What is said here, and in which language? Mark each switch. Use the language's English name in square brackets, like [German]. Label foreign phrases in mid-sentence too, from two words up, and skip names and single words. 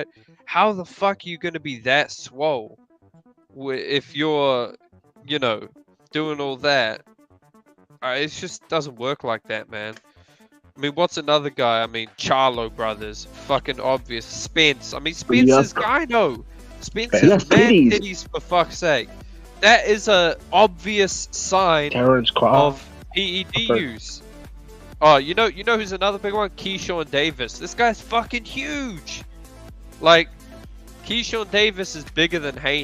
[English] How the fuck are you gonna be that swole if you're, you know, doing all that? It just doesn't work like that, man. I mean, what's another guy? I mean, Charlo brothers, fucking obvious. Spence. I mean, Spence's gyno. Spence's Yes, man titties. titties, for fuck's sake. That is a obvious sign Terrence Crawford. of PED use. Oh, you know who's another big one? Keyshawn Davis. This guy's fucking huge. Like, Keyshawn Davis is bigger than Haney.